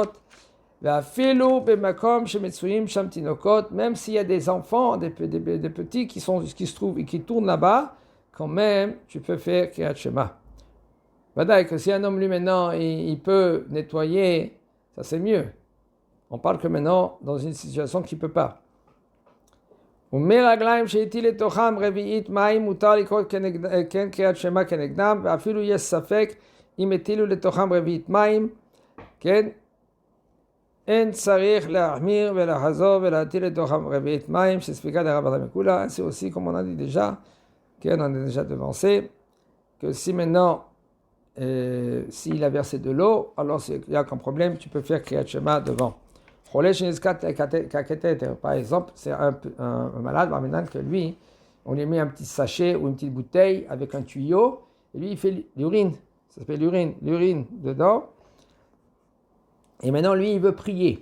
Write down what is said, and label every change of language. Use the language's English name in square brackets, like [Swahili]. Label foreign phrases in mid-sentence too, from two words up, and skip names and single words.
[French] Même s'il y a des enfants, des petits qui se trouvent et qui tournent là-bas, quand même, tu peux faire [Hebrew] קריאת שמע. [French] Vadaï, que si un homme, lui, maintenant, il peut nettoyer, ça c'est mieux. On parle que maintenant, dans une situation qu'il ne peut pas. [Hebrew] ומרגליים שהטיל לתוכם רביעית מים מותר לקרוא כן קריאת שמע כנגדם, ואפילו יש ספק אם הטילו לתוכם רביעית מים, כן? אין צריך להחמיר ולחזור ולהטיל לתוכם רביעית מים שספיקה דרבנן מכולה. [French] C'est aussi comme on a dit déjà, on a déjà devancé, que si maintenant s'il a versé de l'eau, alors il n'y a aucun problème, tu peux faire [Hebrew] קריאת שמע [French] devant. Par exemple, c'est un malade, maintenant que lui, on lui met un petit sachet ou une petite bouteille avec un tuyau, et lui il fait l'urine, ça s'appelle l'urine dedans, et maintenant lui il veut prier.